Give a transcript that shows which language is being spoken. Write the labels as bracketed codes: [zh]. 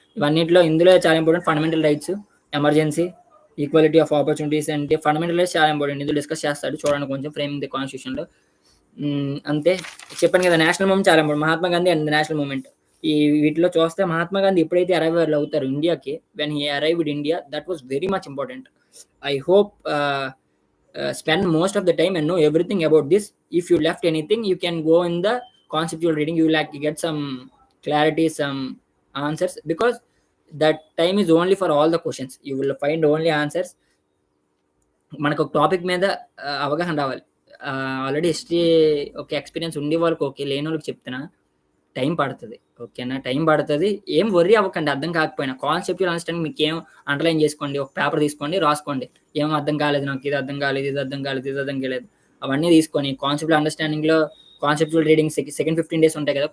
[te] ఇవన్నిట్లో ఇందులో చాలా important fundamental rights, emergency, equality of opportunities అంటే ఫండమెంటల్ రైట్స్ చాలా ఇంపార్టెంట్. ఇందులో డిస్కస్ చేస్తాడు చూడండి కొంచెం ఫ్రేమింగ్ ది కాన్స్టిట్యూషన్లో. అంతే. చెప్పాను కదా నేషనల్ మూవ్‌మెంట్ చాలా important. Mahatma Gandhi and national movement. వీటిలో చూస్తే మహాత్మా గాంధీ ఎప్పుడైతే అరైవల్ అవుతారు ఇండియాకి, [en] When he arrived India, that was very much important. I hope spend most of the time and know everything about this. If you left anything, you can go in the conceptual reading. You will like get some clarity, some answers, because that time is only for all the questions. You will find only answers. [te] మనకు ఒక topic మీద అవగాహన రావాలి. Already history ఒక experience ఉండే వాళ్ళకి okay, లేని వాళ్ళకి చెప్తున్నా. టైం పడతది. ఓకేనా? టైం పడతది. ఏం వర్రీ అవ్వకండి అర్థం కాకపోయినా. కాన్సెప్చువల్ అండర్‌స్టాండింగ్ మీకేం అండర్‌లైన్ చేసుకోండి. ఒక పేపర్ తీసుకోండి, రాసుకోండి. ఏం అర్థం కాలేదు నాకు, ఇది అర్థం కాలేదు, ఇది అర్థం కాలేదు, ఇది అర్థం కాలేదు. అవన్నీ తీసుకొని conceptual అండర్‌స్టాండింగ్‌లో conceptual reading second 15 days ఉంటాయి కదా!